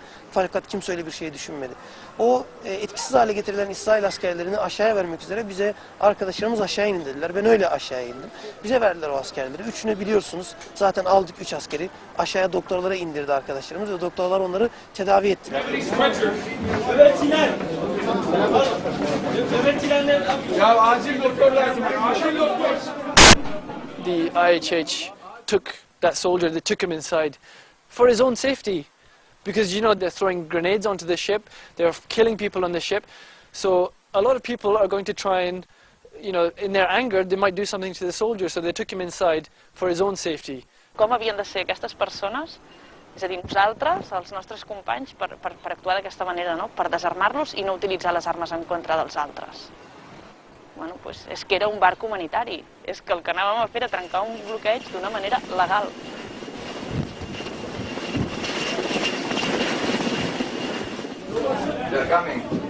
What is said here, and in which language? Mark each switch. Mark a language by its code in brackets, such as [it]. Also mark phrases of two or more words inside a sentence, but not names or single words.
[tr] Fakat kimse öyle bir şey düşünmedi. O etkisiz hale getirilen İsrail askerlerini aşağıya vermek üzere bize arkadaşlarımız aşağı inin dediler. Ben öyle aşağıya indim. Bize verdiler o askerleri. Üçünü biliyorsunuz. Zaten aldık 3 askeri. Aşağıya doktorlara indirdi arkadaşlarımız ve doktorlar onları tedavi ettiler. [en] The IHH took that soldier, they took him inside for his own safety, because you know they're throwing grenades onto the ship, they're killing people on the ship, so a lot of people are going to try and, you know, in their anger they might do something to the soldier, so they took him inside for his own safety. [ca] Com havien de ser aquestes persones, és a dir, nosaltres, els nostres companys, per actuar d'aquesta manera, no? Per desarmar-los i no utilitzar les armes en contra dels altres. [es] Bueno, pues [ca] és que era un barc humanitari, és que el que anàvem a fer era trencar un bloqueig d'una manera legal. [en] They're coming.